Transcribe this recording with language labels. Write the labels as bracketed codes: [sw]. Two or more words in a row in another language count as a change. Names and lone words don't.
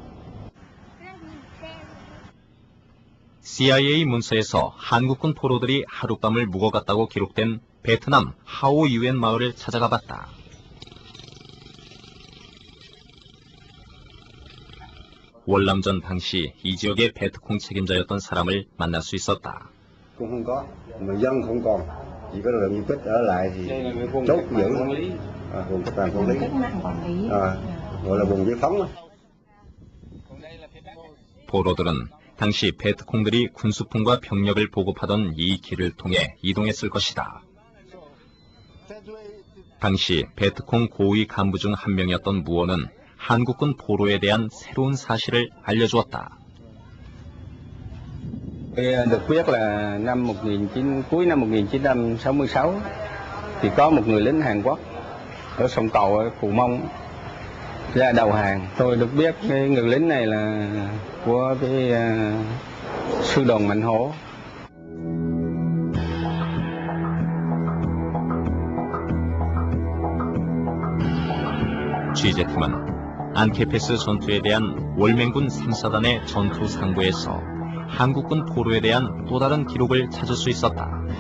[ko] CIA 문서에서 한국군 포로들이 하룻밤을 묵어갔다고 기록된 베트남 하오 유엔 마을을 찾아가 봤다. 월남전 당시 이 지역의 베트콩 책임자였던 사람을 만날 수 있었다. [vi] Cũng không có, mà dân không còn, chỉ có lượng du kích ở lại thì chốt giữ, vùng cách mạng quản lý, gọi là vùng giải phóng. [ko] 포로들은 당시 베트콩들이 군수품과 병력을 보급하던 이 길을 통해 이동했을 것이다. 당시 베트콩 고위 간부 중 한 명이었던 무어는 한국군 포로에 대한 새로운 사실을 알려주었다. [vi] Được biết là cuối năm 1966 thì có một người lính Hàn Quốc ở sông Cầu ở Cù Mông ra đầu hàng. Tôi được biết cái người lính này là của cái sư đoàn Mạnh Hổ. [ko] 취재팀은 안케페스 전투에 대한 월맹군 3사단의 전투 상부에서 한국군 포로에 대한 또 다른 기록을 찾을 수 있었다.